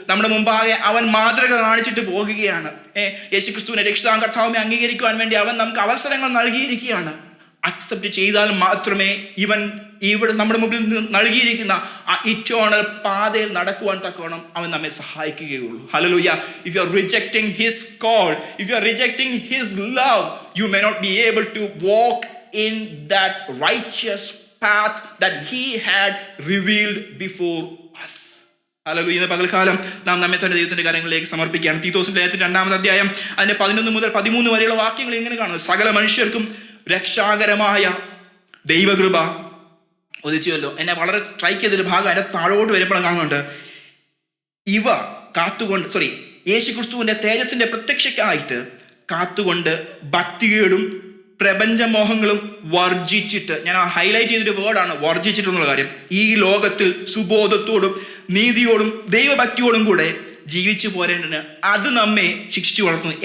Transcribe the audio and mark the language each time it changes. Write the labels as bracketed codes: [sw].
[ml] നമ്മുടെ മുമ്പാകെ അവൻ മാതൃക കാണിച്ചിട്ട് പോകുകയാണ്. യേശുക്രിസ്തുവിനെ രക്ഷിതാവും കർത്താവിനെ അംഗീകരിക്കുവാൻ വേണ്ടി അവൻ നമുക്ക് അവസരങ്ങൾ നൽകിയിരിക്കുകയാണ്. അക്സെപ്റ്റ് ചെയ്താൽ മാത്രമേ ഇവിടെ നമ്മുടെ മുമ്പിൽ നൽകിയിരിക്കുന്ന ആ ഇറ്റേണൽ പാതയിൽ നടക്കുവാൻ തക്കവണ്ണം അവൻ നമ്മെ സഹായിക്കുകയുള്ളൂ. Hallelujah. [en] If you are rejecting his call, if you are rejecting his love, you may not be able to walk in that righteous path that he had revealed before us. [ml] Hallelujah. ഇന്ന് പകൽക്കാലം നാം നമ്മെ തന്നെ ദൈവത്തിന്റെ കാര്യങ്ങളിലേക്ക് സമർപ്പിക്കുകയാണ്. തീത്തോസിന്റെ ലേഖനത്തിന്റെ 2-ാം അധ്യായം അതിന്റെ 11 മുതൽ 13 വരെയുള്ള വാക്യങ്ങൾ ഇങ്ങനെ കാണുന്നു. സകല മനുഷ്യർക്കും രക്ഷാകരമായ ദൈവകൃപ ഒതിച്ചുവല്ലോ. എന്നെ വളരെ സ്ട്രൈക്ക് ചെയ്തൊരു ഭാഗം അതിൻ്റെ താഴോട്ട് വരുമ്പോൾ കാണുന്നുണ്ട്. ഇവ കാത്തുകൊണ്ട് യേശുക്രിസ്തുവിൻ്റെ തേജസ്സിൻ്റെ പ്രത്യക്ഷയ്ക്കായിട്ട് കാത്തുകൊണ്ട് ഭക്തികേടും പ്രപഞ്ചമോഹങ്ങളും വർജിച്ചിട്ട്, ഞാൻ ഹൈലൈറ്റ് ചെയ്തൊരു വേർഡാണ് വർജിച്ചിട്ട് എന്നുള്ള കാര്യം, ഈ ലോകത്തിൽ സുബോധത്തോടും നീതിയോടും ദൈവഭക്തിയോടും കൂടെ ജീവിച്ചു പോരേണ്ടതിന് അത് നമ്മെ ശിക്ഷിച്ചു വളർത്തുന്നു.